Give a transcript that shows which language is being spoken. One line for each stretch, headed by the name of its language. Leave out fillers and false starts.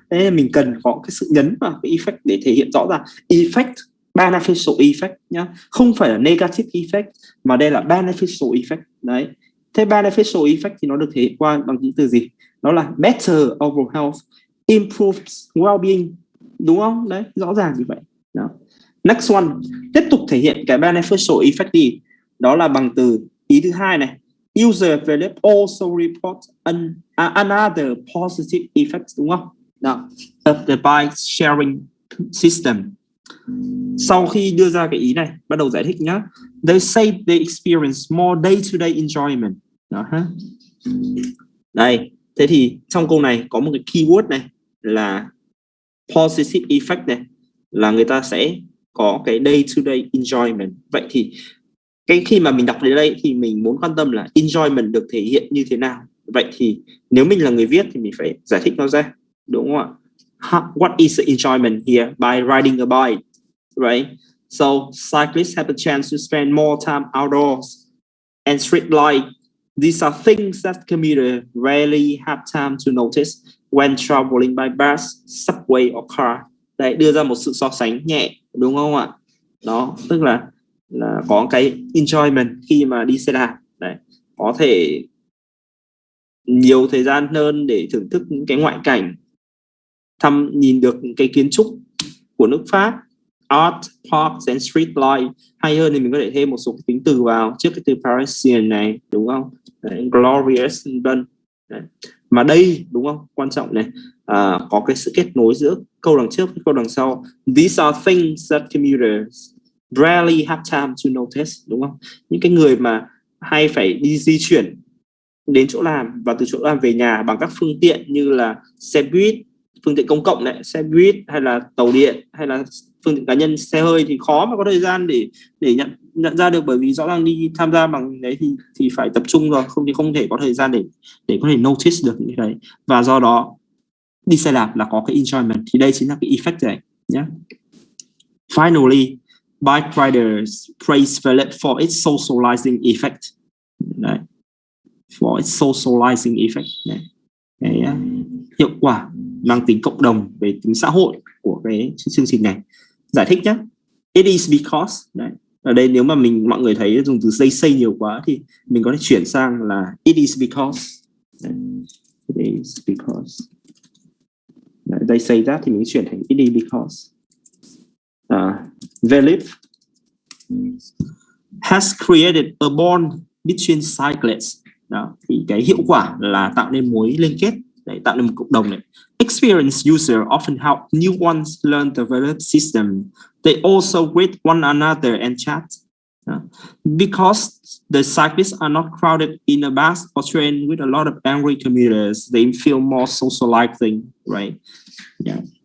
Vietnamese: Thế nên mình cần có cái sự nhấn vào cái effect để thể hiện rõ ràng effect, beneficial effect nhá, không phải là negative effect mà đây là beneficial effect. Đấy. Thế beneficial effect thì nó được thể hiện qua bằng những từ gì? Nó là
English: better overall health, improved well-being,
Vietnamese: đúng không? Đấy, rõ ràng như vậy. Đó. Next one, tiếp tục thể hiện cái beneficial effect đi, đó là bằng từ ý thứ hai này.
English: User Philip also report another positive effect,
Vietnamese: đúng không? Đó.
English: Of the bike sharing system.
Vietnamese: Sau khi đưa ra cái ý này, bắt đầu giải thích nhá.
English: They say they experience more day-to-day enjoyment.
Vietnamese: Đó ha. Đây, thế thì trong câu này có một cái keyword này là positive effect này, là người ta sẽ có cái day-to-day enjoyment. Vậy thì cái khi mà mình đọc đến đây thì mình muốn quan tâm là enjoyment được thể hiện như thế nào. Vậy thì nếu mình là người viết thì mình phải giải thích nó ra, đúng không ạ?
English: What is the enjoyment here by riding a bike, right? So cyclists have a chance to spend more time outdoors and street life. These are things that commuters rarely have time to notice when traveling by bus, subway or car.
Vietnamese: Đấy, đưa ra một sự so sánh nhẹ, đúng không ạ? Đó, tức là có cái enjoyment khi mà đi xe đạp. Đấy, có thể nhiều thời gian hơn để thưởng thức những cái ngoại cảnh, nhìn được cái kiến trúc của nước Pháp,
English: art, parks and street life.
Vietnamese: Hay hơn thì mình có thể thêm một số tính từ vào trước cái từ Parisian này, đúng không? Đấy, glorious, vân. Mà đây, đúng không? Quan trọng này, có cái sự kết nối giữa câu đằng trước với câu đằng sau.
English: These are things that commuters rarely have time to notice,
Vietnamese: đúng không? Những cái người mà hay phải đi di chuyển đến chỗ làm và từ chỗ làm về nhà bằng các phương tiện như là xe buýt, phương tiện công cộng này, xe buýt hay là tàu điện hay là phương tiện cá nhân, xe hơi thì khó mà có thời gian để nhận ra được, bởi vì rõ ràng đi tham gia bằng đấy thì phải tập trung rồi, không thì không thể có thời gian để có thể notice được những cái đấy. Và do đó đi xe đạp là có cái enjoyment, thì đây chính là cái effect này nhé.
English: Finally, bike riders praise Philip for its socializing effect. Đấy. For its socializing effect.
Vietnamese: Đấy. Cái hiệu quả mang tính cộng đồng về tính xã hội của cái chương trình này. Giải thích nhé.
English: It is because.
Vietnamese: Đấy. Ở đây nếu mà mọi người thấy dùng từ say nhiều quá thì mình có thể chuyển sang là
English: it is because. Đấy. It is because. Đấy, they say that
Vietnamese: thì mình chuyển thành
English: it is because. Philip has created a bond between cyclists.
Vietnamese: Đó, thì cái hiệu quả là tạo nên mối liên kết, để tạo nên một cộng đồng này.
English: Experienced user often help new ones learn the Philip system. They also greet one another and chat. Because the cyclists are not crowded in a bus or train with a lot of angry commuters, they feel more socializing, right? Yeah.